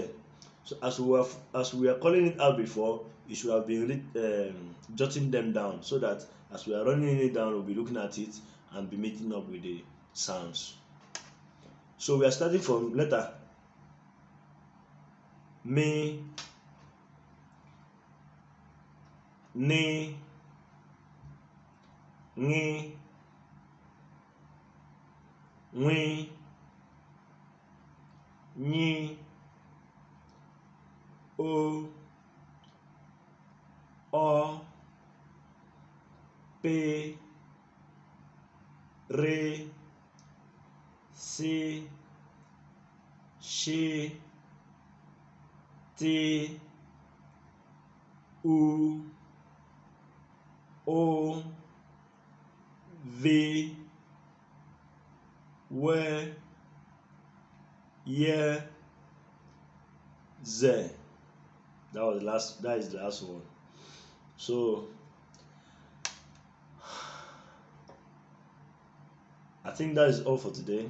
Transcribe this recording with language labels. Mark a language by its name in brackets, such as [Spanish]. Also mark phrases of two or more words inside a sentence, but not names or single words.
[English] So as we are calling it out before, you should have been jotting them down, so that as we are running it down, we'll be looking at it and be meeting up with the sounds. So we are starting from letter Me, [Igbo] Ni, Ni, Nwi, Nyi, O, O, P, Re, Si, Shi, Ti, U, O, V, We, Ye, Z. [English] That is the last one. So I think that is all for today.